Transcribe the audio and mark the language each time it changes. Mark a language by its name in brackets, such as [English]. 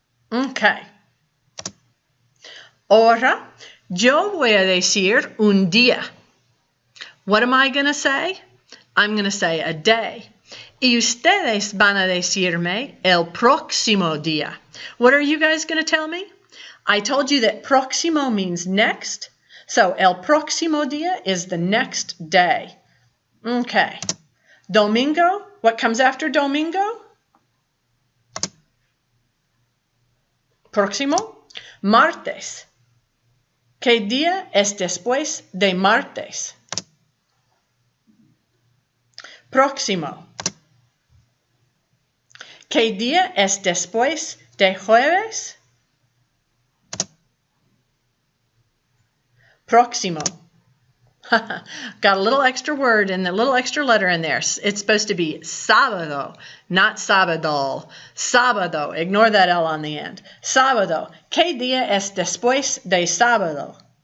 [English] Okay. [Spanish] Ahora, yo voy a decir un día. [English] What am I going to say? I'm going to say a day. [Spanish] Y ustedes van a decirme el próximo día. [English] What are you guys going to tell me? I told you that próximo means next. So, [Spanish] el próximo día [English] is the next day. Okay. Domingo. What comes after domingo? [Spanish] Próximo. Martes. ¿Qué día es después de martes? Próximo. ¿Qué día es después de jueves? Próximo. [English] Got a little extra word and a little extra letter in there. It's supposed to be sábado, not sábado. Sábado. Ignore that L on the end. Sábado. [Spanish] ¿Qué día es después de sábado?